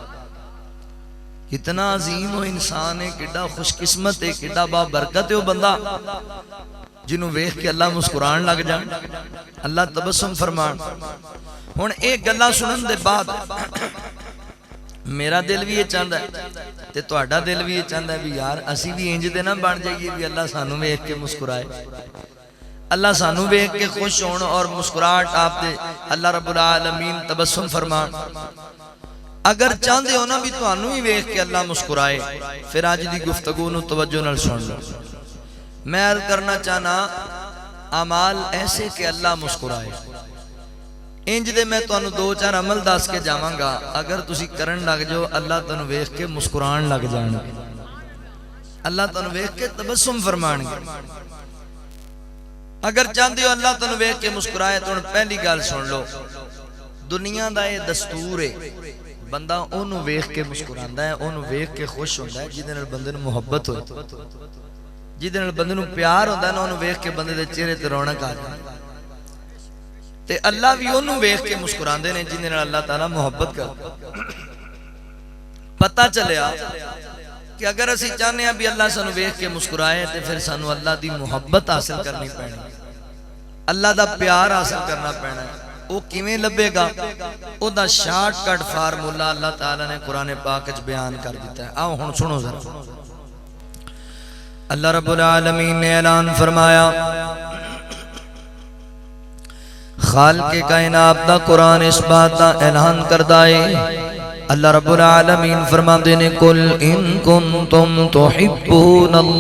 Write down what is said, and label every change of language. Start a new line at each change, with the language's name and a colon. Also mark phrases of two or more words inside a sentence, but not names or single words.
Urdu: کتنا عظیم و انسان ہے، کتنا خوش قسمت ہے، کتنا با برکت ہے وہ بندہ
Punjabi: جنہوں ویکھ کے اللہ مسکران لگ جان، اللہ تبسم فرمان۔ ہن ایک گلا سنن دے بعد
Urdu: میرا دل بھی یہ چاہتا ہے
Punjabi: تے تہاڈا
Urdu: دل بھی یہ چاہتا ہے
Punjabi: بھی یار اسی بھی انج دے نہ بن جائیے بھی اللہ سانوں ویکھ کے مسکرائے، اللہ سانوں ویکھ کے خوش ہون اور مسکراہٹ آپ دے
Arabic: اللہ رب العالمین
Punjabi: تبسم فرمان۔ اگر چاہتے ہو نا بھی تانوں ہی ویکھ کے اللہ مسکرائے، پھر آج دی گفتگو نو توجہ نال سن لو۔ میں عرض کرنا چاہنا اعمال ایسے کہ اللہ مسکرائے، انج دے میں تانوں دو چار عمل دس کے جاواں گا، اگر تسی کرن لگ جاؤ اللہ تانوں ویکھ کے مسکران لگ جان گے، اللہ تانوں ویکھ کے تبسم فرمان گے۔ اگر چاہتے ہو اللہ تانوں ویکھ کے مسکرائے تو پہلی گل سن لو، دنیا دا یہ دستور ہے، بندہ اونوں ویکھ کے مسکراندا ہے، اونوں ویکھ کے خوش ہوندا ہے جہدے نال بندے نوں محبت ہوئے، جہدے نال بندے نوں پیار ہوندا ہے نا، اونوں ویکھ کے بندے دے چہرے تے رونق آ جاندی تے اللہ بھی اونوں ویکھ کے مسکراندے نے جہدے نال اللہ تعالیٰ محبت کردا۔ پتہ چلیا کہ اگر اسی چاہنے ہیں بھی اللہ سانوں ویکھ کے مسکرائے تے پھر سانوں اللہ دی محبت حاصل کرنی پینی، اللہ دا پیار حاصل کرنا پینا ہے۔ وہ کیویں لبے گا؟ او دا شارٹ کٹ فارمولا اللہ تعالیٰ نے قرآن پاک وچ بیان کر دیتا ہے۔ آؤ ہن سنو ذرا،
Arabic: اللہ رب العالمین
Punjabi: نے اعلان فرمایا، خالق کائنات دا قرآن اس بات دا اعلان کردا ہے،
Arabic: اللہ رب العالمین
Punjabi: فرماندے نے
Arabic: قل ان کنتم تحبون